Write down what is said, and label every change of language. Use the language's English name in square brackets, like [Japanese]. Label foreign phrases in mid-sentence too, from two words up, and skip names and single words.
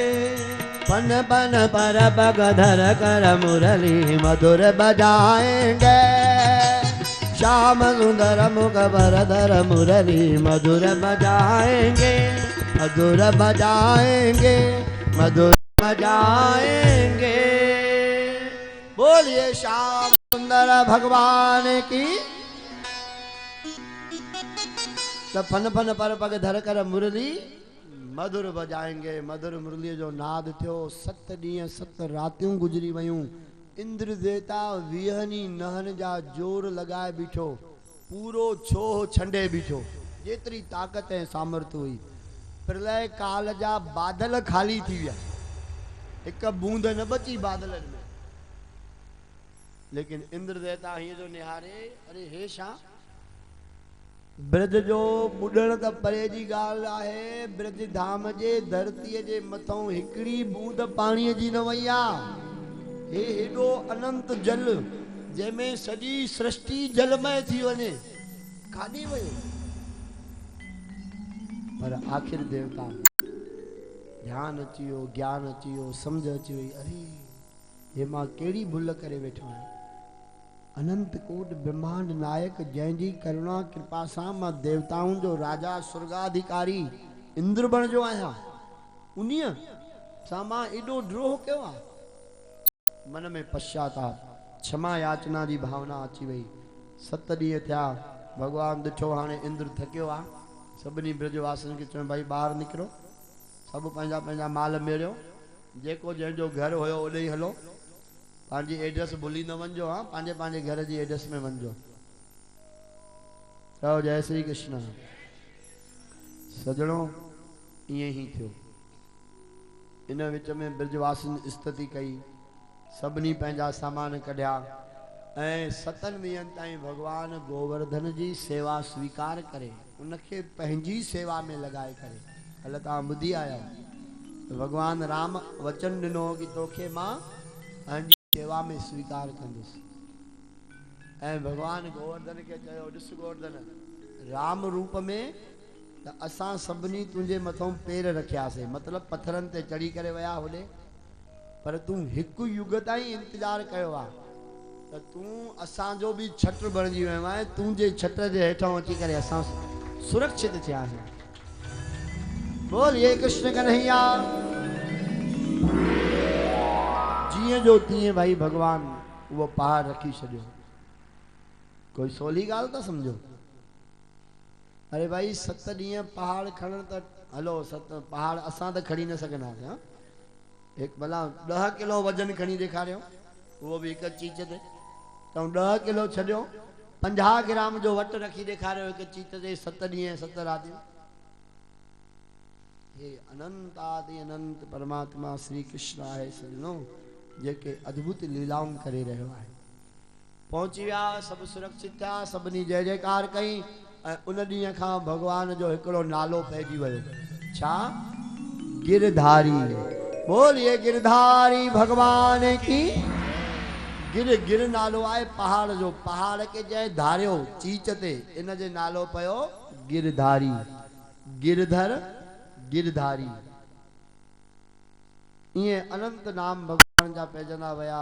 [Hindi] फन फन पर पग धर कर मुरली मधुर बजाएंगे श्याम सुंदर मुख पर धर मुरली मधुर बजाएंगे मधुर बजाएंगे मधुर बजाएंगे बोलिए श्याम सुंदर भगवान की तो फन फन पर पग धर कर मुरली मधुर [Sindhi] बजाएंगे मधुर मुरली जो नाद थियो 7 ॾींहं 7 रातियूं गुजरी वयूं इंद्र देवता विहनी नहन जा जोर लगाए बीठो पूरो छोह छंडे बीठो जेतरी ताकत ऐं सामर्थ हुई प्रलय काल जा बादल खाली थी विया एक बूंद न बची बादलनि में लेकिन इंद्र देवता हीअं जो निहारे अरे हे छा ब्रज जो ॿुॾण त परे जी ॻाल्हि आहे ब्रज धाम जे धरतीअ जे मथां हिकिड़ी बूंद पाणीअ जी न वई आहे हे हेॾो अनंत जल जंहिंमें सॼी सृष्टि जलमय थी वञे काॾे वियो पर आख़िर देवता ध्यान अची वियो ज्ञान अची वियो सम्झ अची वई अरे हे मां कहिड़ी भुल करे वेठो आहियां अनंत कोट ब्रह्मांड नायक जंहिंजी करुणा कृपा सां मां देवताउनि जो राजा स्वर्गाधिकारी इंद्र बणिजो आहियां उन्हीअ सां मां एॾो द्रोह कयो आहे मन में पश्चाताप क्षमा याचना जी भावना अची वई 7 ॾींहं थिया भगवान ॾिठो हाणे इंद्र थकियो आहे सभिनी ब्रजवासियुनि खे चयो भाई ॿाहिरि निकिरो सभु पंहिंजा पंहिंजा माल मेड़ियो जेको जंहिंजो घर हुयो ओॾे ई हलो पंहिंजी एड्रेस भुली न वञो। हाँ, पंहिंजे पंहिंजे घर जी एड्रेस में वञो। चओ जय श्री कृष्ण। सजणों ईअं ई थियो। इन विच में ब्रजवासिन स्तुति कई, सभिनी पंहिंजा सामान कढिया ऐं 7 ॾींहंनि ताईं भगवान गोवर्धन जी सेवा स्वीकार करे उनखे पंहिंजी सेवा में लॻाए करे। कल्ह तव्हां ॿुधी आया भगवान राम वचन ॾिनो कि तोखे मां पंहिंजी सेवा में स्वीकार कंदुसि। ऐं भगवान गोवर्धन खे चयो, ॾिस गोवर्धन, राम रूप में त असां सभिनी तुंहिंजे मथां पेर रखियासीं, मतिलबु पत्थरनि ते चढ़ी करे विया होॾे, पर तूं हिकु युग ताईं इंतज़ारु कयो आहे त तूं असांजो बि छट बणिजी वियो आहे। तुंहिंजे छट जे हेठां अची करे असां सुरक्षित थियासीं। [Hindi] बोलिए कृष्ण कन्हैया। [Sindhi] जीअं जो तीअं भाई भगवान उहो पहाड़ रखी छॾियो। कोई सवली ॻाल्हि था सम्झो? अरे भाई 7 ॾींहं पहाड़ खणण त हलो, 7 पहाड़ असां त खणी न सघंदासीं। हाँ, हिकु भला 10 किलो वजन खणी ॾेखारियो, उहो बि हिकु चीच ते। त 10 किलो छॾियो, 50 ग्राम जो वटि रखी ॾेखारियो हिकु चीच ते, 7 ॾींहं 7 रातियूं। हे अनंत आदि अनंत परमात्मा श्री कृष्ण आहे सजनो, जेके अद्भुत लीलाऊं करे रहियो आहे। पहुची विया, सभु सुरक्षित थिया, सभिनी जय जयकार कई। ऐं उन ॾींहं खां भगवान जो हिकिड़ो नालो पइजी वियो। छा? [Hindi] गिरधारी। बोलिए गिरधारी भगवान की। [Sindhi] गिर नालो आहे पहाड़ जो। पहाड़ के जंहिं धारियो चीच ते, इन जे नालो पियो गिरधारी। गिरधर गिरधारी। ईअं अनंत नाम भगवान जा पइजंदा विया।